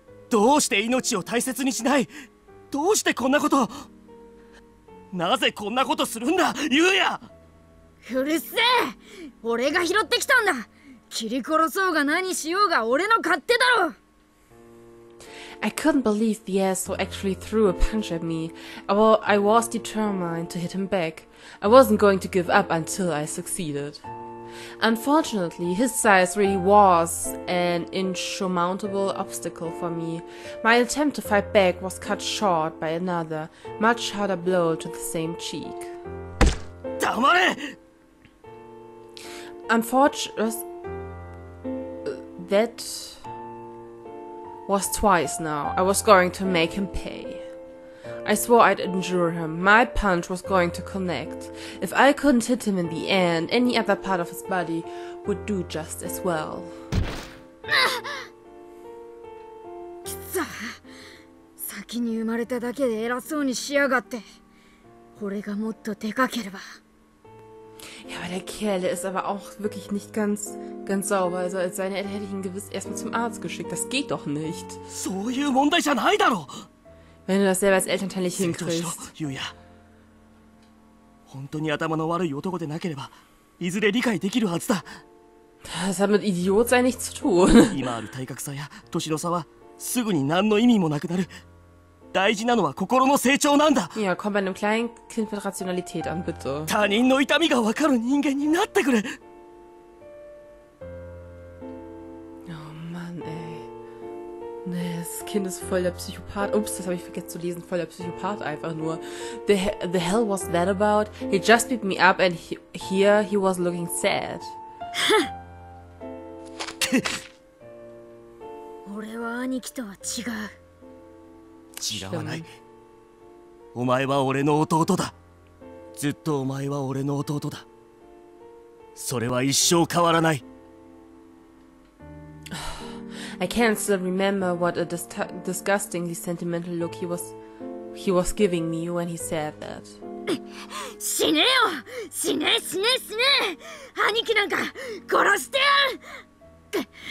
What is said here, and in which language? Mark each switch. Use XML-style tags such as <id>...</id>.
<ja>どうして命を大切にしない。どうしてこんなこと。なぜこんなことするんだ、ユウヤ。うるせえ。俺が拾ってきたんだ。切り殺そうが何しようが俺の勝手だろ。</ja> <en>I couldn't believe the asshole actually threw a punch at me. I was determined to hit him back. I wasn't going to give up until I succeeded. Unfortunately, his size really was an insurmountable obstacle for me. My attempt to fight back was cut short by another, much harder blow to the same cheek.</en> <ja>黙れ。</ja> <en>Unfortunately, that was twice now. I was going to make him pay. I swore I'd injure him. My punch was going to connect. If I couldn't hit him in the end, any other part of his body would do just as well.</en> <ja>先に生まれただけで偉そうにしやがって。俺がもっとでかければ。</ja> <de>Ja, aber der Kerl, der ist aber auch wirklich nicht ganz sauber. Also als seine Eltern hätte ich ihn gewiss erstmal zum Arzt geschickt. Das geht doch nicht.</de> <ja>そういう問題じゃないだろう。</ja> <de>Wenn du das selber als Elternteil nicht hinkriegst.</de> <ja>ユウヤ、本当に頭の悪い男でなければいずれ理解できるはずだ。</ja> <de>Das hat mit Idiotsein nichts zu tun.</de> <ja>今ある体格差や年の差はすぐに何の意味もなくなる。大事なのは心の成長なんだ。</ja> <de>Ja, komm bei einem kleinen Kind mit Rationalität an, bitte.</de> <ja>他人の痛みが分かる人間になってくれ。</ja> <de>Oh Mann, ey. Nee, das Kind ist voll der Psychopath. Ups, das habe ich vergessen zu lesen. Voll der Psychopath einfach nur.</de> <en>The hell was that about? He just beat me up and here he was looking sad.</en> <ja>俺は兄貴とは違う。違わない。お前は俺の弟だ。ずっとお前は俺の弟だ。それは一生変わらない。</ja> <en>I can't still remember what a disgustingly sentimental look he was giving me when he said that.</en> <ja>死ねよ。死ね死ね死ね。兄貴なんか殺してやる。</ja>